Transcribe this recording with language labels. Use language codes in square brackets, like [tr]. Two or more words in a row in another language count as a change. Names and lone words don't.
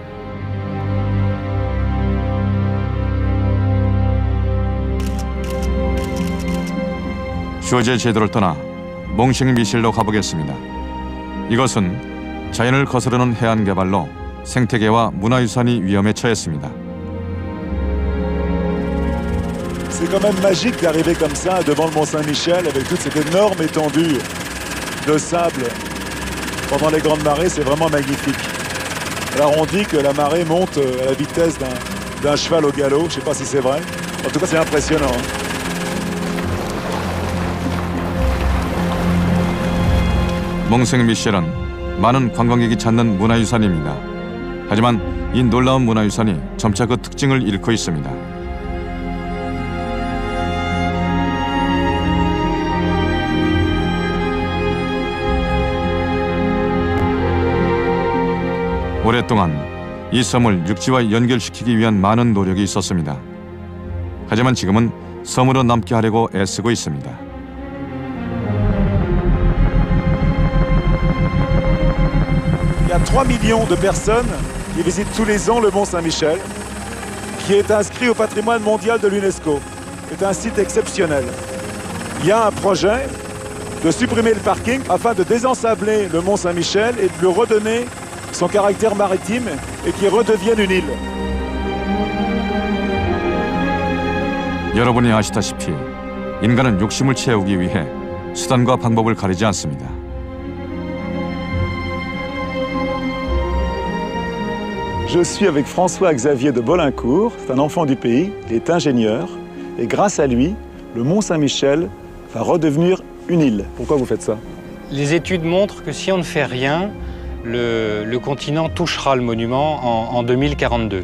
[ko] 쇼제 제도를 떠나 몽셴 미셸로 가보겠습니다. 이것은 자연을 거스르는 해안 개발로 생태계와 문화유산이 위험에 처했습니다. [fr] C'est quand même magique d'arriver comme ça devant le Mont-Saint-Michel avec toute cette énorme étendue de sable. Pendant les grandes marées, c'est vraiment magnifique. Alors on dit que la marée monte à la vitesse d'un cheval au galop, je ne sais pas si c'est vrai. En tout cas, c'est impressionnant. [ko] 몽생 미셸은 많은 관광객이 찾는 문화유산입니다. 하지만 이 놀라운 문화유산이 점차 그 특징을 잃고 있습니다. 오랫동안 이 섬을 육지와 연결시키기 위한 많은 노력이 있었습니다. 하지만 지금은 섬으로 남게 하려고 애쓰고 있습니다. [fr] Il y a 3 millions de personnes qui visitent tous les ans le Mont Saint-Michel, qui est inscrit au patrimoine mondial de l'UNESCO. C'est un site exceptionnel. Il y a un projet de supprimer le parking afin de désensabler le Mont Saint-Michel et de lui redonner son caractère maritime et qu'il redevienne une île. [ko] 여러분이 아시다시피 인간은 욕심을 채우기 위해 수단과 방법을 가리지 않습니다. [fr] Je suis avec François-Xavier de Bolincourt, c'est un enfant du pays, il est ingénieur, et grâce à lui, le Mont Saint-Michel va redevenir une île. Pourquoi vous faites ça? Les études montrent que si on ne fait rien, le continent touchera le monument en 2042.